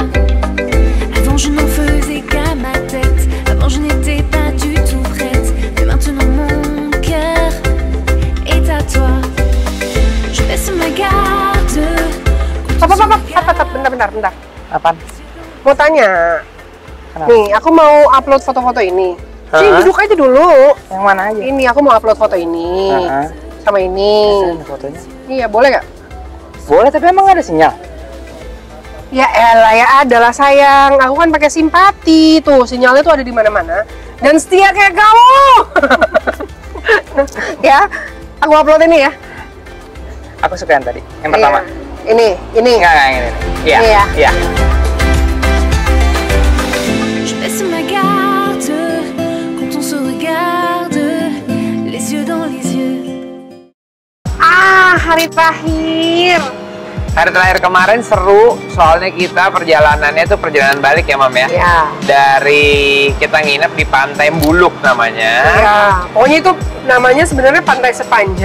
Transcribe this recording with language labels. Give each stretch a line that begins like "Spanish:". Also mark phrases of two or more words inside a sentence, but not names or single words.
French: Avant je n'en faisais qu'à ma tête, avant je n'étais pas du tout prête, mais maintenant mon cœur est à toi. Je baisse ma garde.
Indonesian: Bentar. Apaan? Mau tanya. Kenapa? Nih, aku mau upload foto-foto ini. Sini duduk aja dulu. Yang mana aja? Ini aku mau upload foto ini. Sama ini. Fotonya. Iya, boleh nggak? Boleh, tapi emang nggak ada sinyal? Ya elah, ya adalah sayang. Aku kan pakai Simpati tuh, sinyalnya tuh ada di mana-mana. Dan setia kayak kamu. Ya, aku upload ini ya. Aku suka yang tadi, yang pertama. Iya. Ini. Enggak, yang ini. Iya, Iya. iya.
French: Je baisse ma garde quand on se regarde, les yeux dans les yeux.
Indonesian: Hari terakhir. Hari terakhir kemarin seru, soalnya kita perjalanannya tuh perjalanan balik ya, Mam ya? Iya. Dari kita nginep di Pantai Buluk namanya. Iya. Pokoknya itu namanya sebenarnya Pantai Sepanjang.